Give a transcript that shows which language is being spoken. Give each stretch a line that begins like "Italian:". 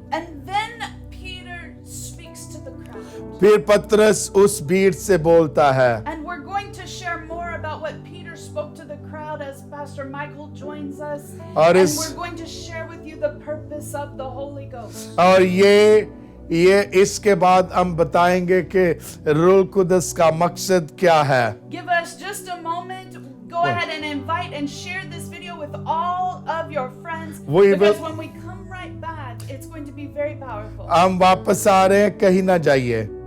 English: And then Peter speaks to the crowd.
Hindi: फिर पतरस उस भीड़ से बोलता है
English: And we're going to share more about what Peter spoke to the crowd as Pastor Michael joins us.
Hindi: और
English: And
Hindi: इस-
English: we're going to share with you the purpose of the Holy Ghost.
Hindi: और ये इसके बाद हम बताएंगे कि रूह कुदस का मकसद क्या है.
English: Give us just a moment. Go ahead and invite and share this video with all of your friends. We Because will- when we come right back, it's going to be very powerful.
Hindi: हम वापस आ रहे हैं, कहीं ना जाइए.